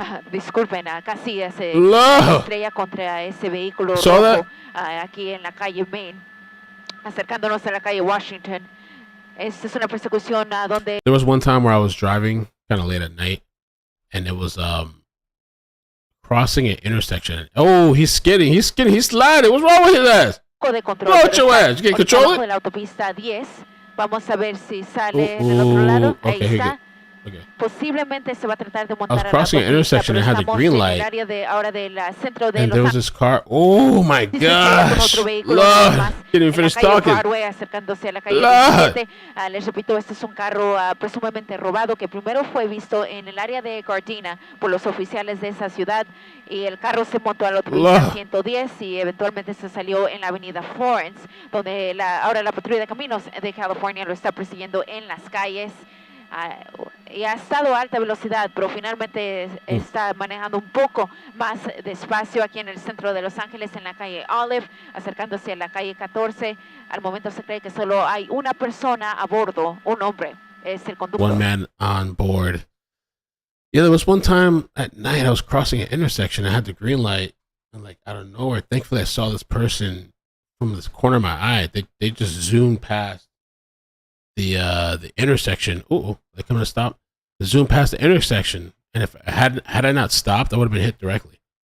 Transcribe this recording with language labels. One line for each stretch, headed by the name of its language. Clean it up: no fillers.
Spanish: Disculpen, casi se estrella contra ese vehículo rojo aquí en la calle Main, acercándonos a la calle Washington. Esta es una persecución donde.
English: There was one time where I was driving kind of late at night, and it was crossing an intersection. Oh, he's skidding, he's sliding. What's wrong with his ass? Blow out your ass. You can't control it?
Spanish: De la autopista 10. Vamos a ver si sale del otro lado. Ahí está.
English: Okay.
Spanish: Posiblemente se va a tratar de montar.
English: I was crossing an intersection and had the green light. And there was this car. Oh my gosh! Lord, didn't even finish talking. Lord.
Spanish: Les repito, este es un carro presumiblemente robado que primero fue visto en el área de Gardena por los oficiales de esa ciudad y el carro se montó a la autopista 110 y eventualmente se salió en la avenida Florence, donde ahora la patrulla de caminos de California lo está persiguiendo en las calles. Y ha estado a alta velocidad, pero finalmente está manejando un poco más despacio aquí en el centro de Los Ángeles, en la calle Olive, acercándose a la calle 14. Al momento se cree que solo hay una persona a bordo, un hombre, es el conductor.
English: One man on board. Yeah, there was one time at night I was crossing an intersection. I had the green light, and like out of nowhere, thankfully I saw this person from this corner of my eye. They just zoomed past the intersection. They're coming to stop. They zoomed past the intersection, and if had I not stopped, I would have been hit directly.